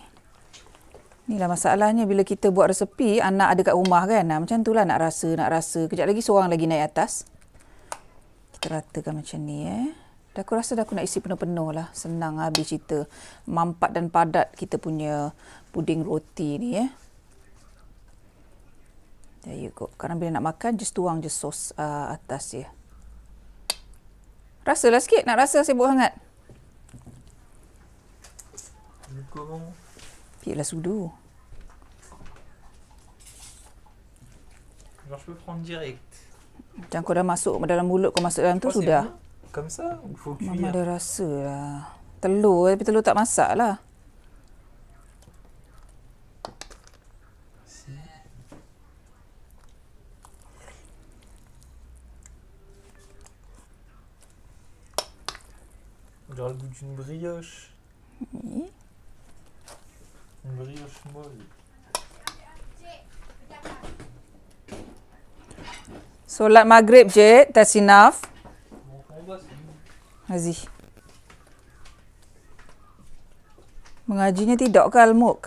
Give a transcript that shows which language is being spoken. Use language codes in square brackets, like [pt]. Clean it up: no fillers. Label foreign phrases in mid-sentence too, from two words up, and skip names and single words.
[ms] Inilah masalahnya bila kita buat resepi, anak ada kat rumah kan. Macam tu lah nak rasa. Kejap lagi seorang lagi naik atas. Kita ratakan macam ni Dah aku rasa dah aku nak isi penuh-penuh lah. Senang habis cerita. Mampat dan padat kita punya puding roti ni [en] There you go. [ms] Sekarang bila nak makan, [en] just tuang [ms] je sos atas je. Rasalah sikit. Nak rasa sibuk sangat. Piiklah sudu. [fr] Alors je peux prendre direct. [ms] Macam kau dah masuk dalam mulut, kau masuk dalam tu sudah. [fr] Comme ça, il faut cuire. [ms] Mama dah rasa lah. Telur, tapi telur tak masak lah. [fr] On dirait le goût d'une brioche. Oui. Une brioche molle. [ms] Solat maghrib je, [en] that's enough. [ms] Aziz? Mengajinya tidak ke Al-Mulk?